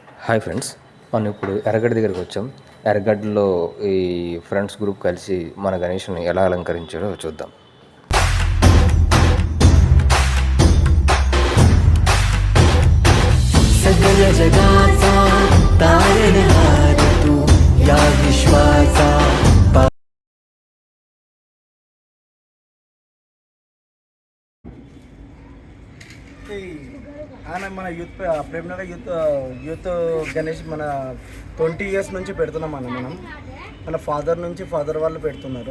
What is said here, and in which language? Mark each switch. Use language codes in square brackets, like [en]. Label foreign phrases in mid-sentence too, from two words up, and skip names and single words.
[en] hi friends, [te] మనం ఇప్పుడు ఎర్రగడ్డ దగ్గరికి వచ్చాం. ఎర్రగడ్డలో ఈ [en] friends group [te] కలిసి మన గణేష్ని ఎలా అలంకరించారో చూద్దాం. [mr] सगळ्या जगाचा तारणहार तू या विश्वाचा [te] మన యూత్ ప్రేమనగర్ యూత్ గణేష్ మన 20 years నుంచి పెడుతున్నాం మనం మన ఫాదర్ వాళ్ళు పెడుతున్నారు.